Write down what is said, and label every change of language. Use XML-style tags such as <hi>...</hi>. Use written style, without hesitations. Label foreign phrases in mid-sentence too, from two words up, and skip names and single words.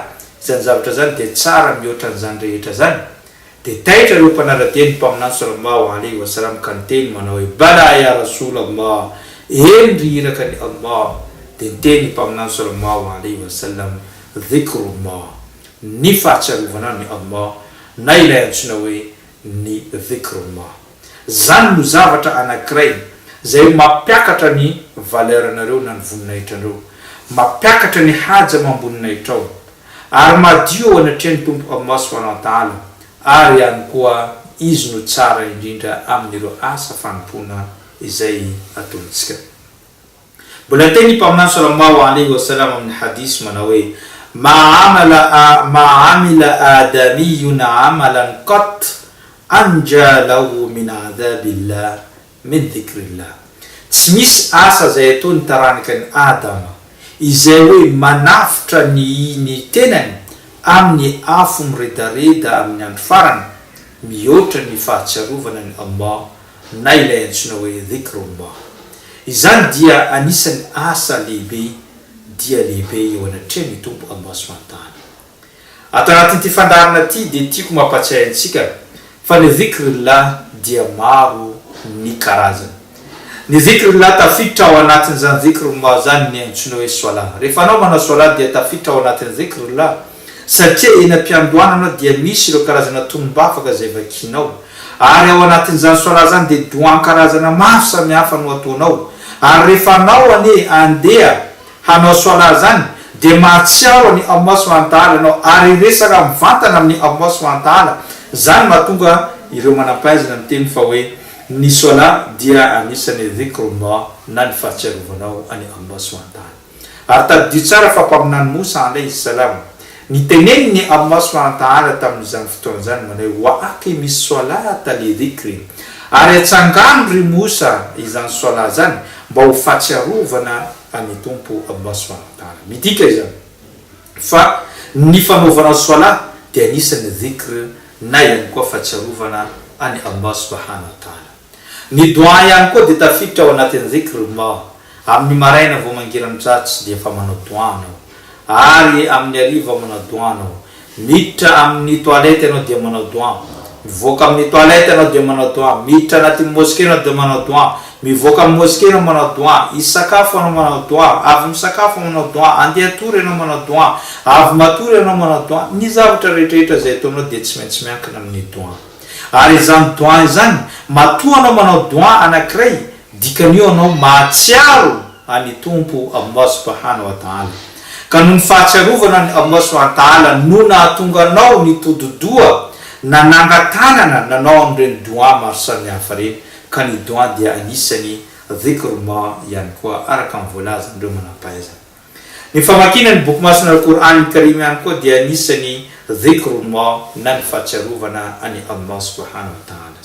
<mg>Zany zavatra zany dia tsara mihoatra n'izany rehetra zany. Dia taitra ireo mpanaradiany mpaminany</mg> <ar>صلى الله عليه وسلم</ar> <mg>ka niteny manao hoe</mg> <ar>بلى يا رسول الله,</ar> <mg>endriraka ny Allah. Dia niteny mpaminany</mg> <ar>صلى الله عليه وسلم</ar> <mg>dhikrullah, ny fahatsiarovana ny Allah na ilay antsoina hoe ny dhikrullah. Zany no zavatra anankiray zay mapiakatra ny valeranareo na ny voninahitranareo, mapiakatra ny haja mamboninahitra ary madio anatrehany tompo Allah</mg> <ar>سبحانه وتعالى,</ar> <mg>ary ihany koa izy no tsara indrindra amin'ireo asa fanompona izay ataontsika. Mbola teny mpaminany</mg> <ar>صلى الله عليه وسلم</ar> <mg>amin'ny hadisy manao hoe</mg> <ar>ما عمل آدمي عملا قط أنجى له من عذاب الله من ذكر الله.</ar> <mg>Tsy misy asa zay ataony taranika ny Adama izay hoe manafitra ny tenany amin'ny afo miredareda amin'ny andro farany mihoatra ny fahatsiarovana ny Allah na ilay antsoina hoe dhikrullah. Izany dia anisan'ny asa lehibe dia lehibe eo anatrehany tompo Allah</mg> <ar>سبحانه وتعالى.</ar> <mg>Ato anatin'ity fandarana ity dia tiako mampatsiahy antsika fa ny dhikrullah dia maro ny karazany. Ny dhikrullah tafiditra ao anatin'izany dhikrullah zany ny antsoina hoe sola. Rehefa anao manao sola dia tafiditra ao anatin'ny dhikrullah, satria eny am-piandohanana dia misy ireo karazana tombafaka zay vakinao, ary ao anatin'izany sola zany dia doan karazana maro samihafa no ataonao. Ary rehefa anao ane andeha hanao sola zany dia mahatsiaro ny Allah</mg> <ar>سبحانه وتعالى</ar> <mg>anao ary resaka mivantana amin'ny Allah</mg> <ar>سبحانه وتعالى.</ar> <mg>Zany mahatonga ireo manampahaizana miteny fa hoe ny sola dia anisan'ny dhikrullah na ny fahatsiarovanao any Allah</mg> <ar>سبحانه وتعالى.</ar> <mg>Ary tadidio tsara fa mpaminany Musa</mg> <ar>عليه السلام</ar> <mg>niteneniny Allah</mg> <ar>سبحانه وتعالى</ar> <mg>tamin'izany fotoana zany manao</mg> <ar>وأقم الصلاة لذكري,</ar> <mg>ary atsangano ry Musa izany sola zany mba ho fahatsiarovana any tompo Allah</mg> <ar>سبحانه وتعالى.</ar> <mg>Midika izany fa ny fanaovana sola dia anisany dhikr na ihany koa fahatsiarovana any Allah</mg> <ar>سبحانه وتعالى.</ar> <mg>Ny dua ihany koa dia tafiditra ao anatin'ny dhikr ma amin'ny maraina vao mangiran-tsatsy dia fa manao dua anao, ary amin'ny hariva manao dua anao, miditra amin'ny toilette anao dia manao dua, mivoaka amin'ny toilette anao dia manao dua, miditra anatin'ny mosquée anao dia manao dua, mivoaka amin'ny mosquée anao manao dua, isakafo anao manao dua, avy misakafo manao dua, andeha atory anao manao dua, avy matory anao manao dua. Ny zavatra rehetrarehetra zay ataonao dia tsy maintsy miankina amin'ny dua. Ary izany dua izany matoa anao manao dua anankiray, dikan'io anao mahatsiaro any tompo Allah</mg> <ar>سبحانه وتعالى.</ar> <mg>Ka noho ny fahatsiarovana ny Allah</mg> <ar>سبحانه وتعالى</ar> <mg>no nahatonga anao nitododoa na nangatanana nanao amin'ireny dua maro samihafa reny. Ka ny dua dia anisany dhikrullah ihany koa araka ny voalaza andreo manam-pahaizana. Ny famakiana ny boky masina al-Qur'an Karim ihany koa dia anisany dhikrullah na ny fahatsiarovana any Allah</mg> <ar>سبحانه وتعالى.</ar>